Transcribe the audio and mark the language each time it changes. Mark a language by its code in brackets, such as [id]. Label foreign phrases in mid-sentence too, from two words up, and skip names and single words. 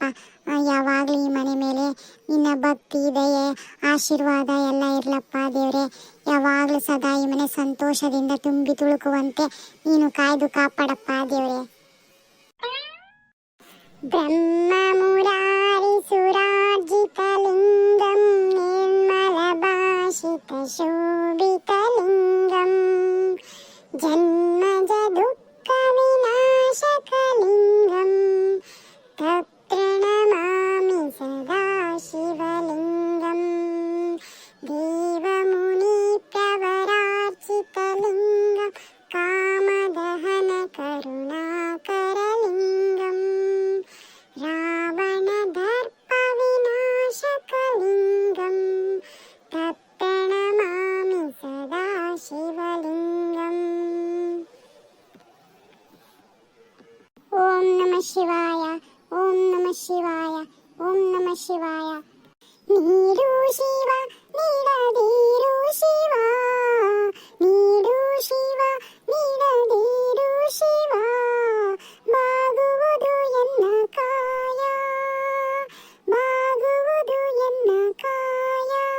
[kn] ಯಾವಾಗಲೂ ಈ ಮನೆ ಮೇಲೆ ನಿನ್ನ ಭಕ್ತಿ ದಯೆ ಆಶೀರ್ವಾದ ಎಲ್ಲ ಇರ್ಲಪ್ಪ ದೇವ್ರೆ. ಯಾವಾಗಲೂ ಸದಾ ಈ ಮನೆ ಸಂತೋಷದಿಂದ ತುಂಬಿ ತುಳುಕುವಂತೆ ನೀನು ಕಾಯ್ದು ಕಾಪಾಡಪ್ಪ ದೇವ್ರೆ. [sa] ಬ್ರಹ್ಮ ಮುರಾರಿ ಸುರಾರ್ಜಿತ ಲಿಂಗಂ ನಿರ್ಮಲ ಭಾಷಿತ ಶೋಭಿತ ಲಿಂಗಂ ಜನ್ಮಜ ದುಃಖ ವಿನಾಶಕ ಲಿಂಗಂ ತತ್ಪ್ರಣಮಾಮಿ ಸದಾ ಶಿವಲಿಂಗಂ ದೇವಮುನಿ ಪ್ರವರಾರ್ಚಿತ ಲಿಂಗಂ ಕಾಮದಹನ ಕರುಣಾಕರ ಲಿಂಗಂ ರಾವಣ ದರ್ಪ ವಿನಾಶಕ ಲಿಂಗಂ ತತ್ಪ್ರಣಮಾಮಿ ಸದಾ ಶಿವಲಿಂಗಂ. ಓಂ ನಮಃ ಶಿವಾಯ, ಓಂ ನಮಃ ಶಿವಾಯ, ಓಂ ನಮಃ ಶಿವಾಯ. [kn] ನೀಡು ಶಿವ ನೀಡದಿರು ಶಿವ, ನೀಡು ಶಿವ ನೀಡದಿರು ಶಿವ, ಬಾಗುವುದು ಎನ್ನ ಕಾಯ, ಬಾಗುವುದು ಎನ್ನ ಕಾಯ.